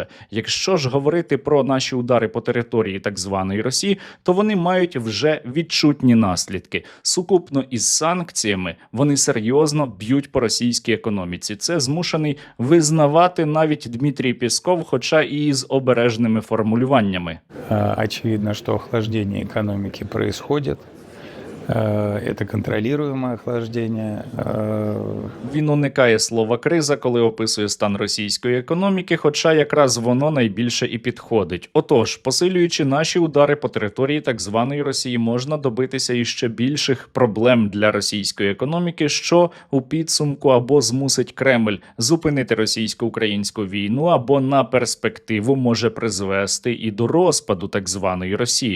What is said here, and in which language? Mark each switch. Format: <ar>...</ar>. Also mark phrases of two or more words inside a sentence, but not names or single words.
<uk>Якщо ж говорити про наші удари по території так званої Росії, то вони мають вже відчутні наслідки. Сукупно із санкціями вони серйозно б'ють по російській економіці. Це змушений визнавати навіть Дмитрій Пєсков, хоча і з обережними формулюваннями.</uk> <ru>Очевидно, что охлаждение экономики происходит. Это контролируемое охлаждение.</ru> <uk>Він уникає слова «криза», коли описує стан російської економіки, хоча якраз воно найбільше і підходить. Отож, посилюючи наші удари по території так званої Росії, можна добитися іще більших проблем для російської економіки, що у підсумку або змусить Кремль зупинити російсько-українську війну, або на перспективу може призвести і до розпаду так званої Росії.</uk>